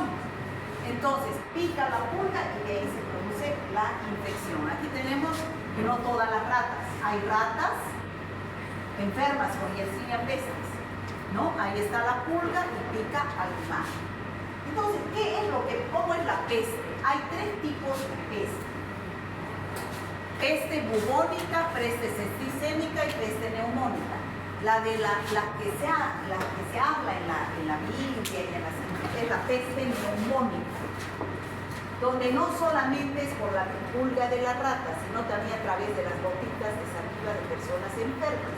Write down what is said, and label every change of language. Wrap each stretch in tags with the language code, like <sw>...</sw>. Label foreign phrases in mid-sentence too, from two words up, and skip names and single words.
<es>Entonces, pica la pulga y de ahí se produce la infección. Aquí tenemos que no todas las ratas. Hay ratas enfermas con Yersinia pestis, ¿no? Ahí está la pulga y pica al humano. Entonces, ¿cómo es la peste? Hay tres tipos de peste. Peste bubónica, peste septicémica y peste neumónica. La que se habla en la Biblia y en las es la peste neumónica, donde no solamente es por la pulga de la rata, sino también a través de las gotitas de saliva de personas enfermas.</es>